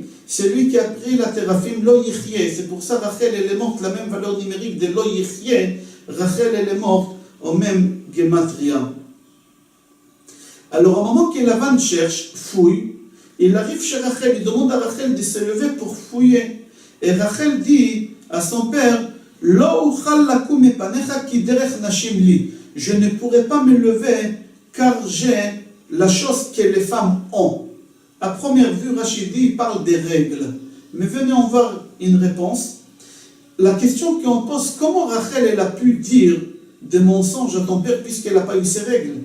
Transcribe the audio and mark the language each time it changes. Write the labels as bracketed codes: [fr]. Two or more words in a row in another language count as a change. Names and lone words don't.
[fr] C'est lui qui a pris la téraphim, [he] לא יחיה. [fr] C'est pour ça Rachel, elle est morte, la même valeur numérique de [he] לא יחיה. [fr] Rachel, elle est morte au même gematria. Alors, au moment que Lavan cherche, fouille, il arrive chez Rachel, il demande à Rachel de se lever pour fouiller. Et Rachel dit à son père, [he] לא אוכל לקום מפניך כי דרך נשים לי. [fr] Je ne pourrai pas me lever car j'ai la chose que les femmes ont. À première vue, Rachid dit, il parle des règles. Mais venez en voir une réponse. La question qu'on pose, comment Rachel elle a pu dire des mensonges à ton père puisqu'elle n'a pas eu ses règles?